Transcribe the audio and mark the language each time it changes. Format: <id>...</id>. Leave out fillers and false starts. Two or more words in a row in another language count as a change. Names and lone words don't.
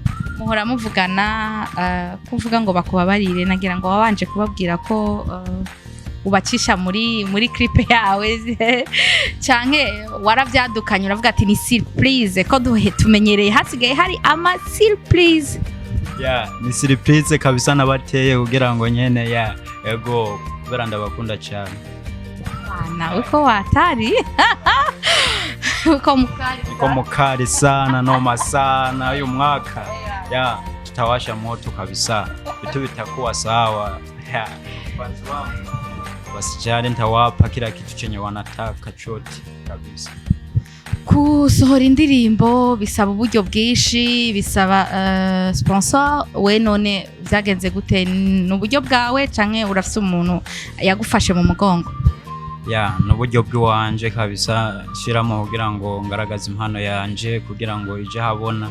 <rn>Muhora muvugana kuvuga ngo bakubabarire, nagira ngo wabanje kubabwira ko ubacisha muri clip yawe canke waravyadukanye uravuga ati ni surprise ko tumenyereye hasigaye hari ama surprise? Ni surprise kabisa nabateye kugira ngo nyene ego kubera ndabakunda cyane.</rn> <sw>Uko watari uko mukari sana noma sana uyu mwaka tutawasha moto kabisa, vitu vitakuwa sawa. Wasijali, nitawapa kila kitu chenye wanataka chote kabisa.</sw> <rn>Kusohora indirimbo bisaba uburyo bwinshi, bisaba sponsor. We none vyagenze gute? N'uburyo bwawe canke urafise umuntu yagufashe mu mugongo? N'uburyo bw'iwanje kabisa, shiramo kugira ngo ngaragaze impano yanje kugira ngo ije habona.</rn>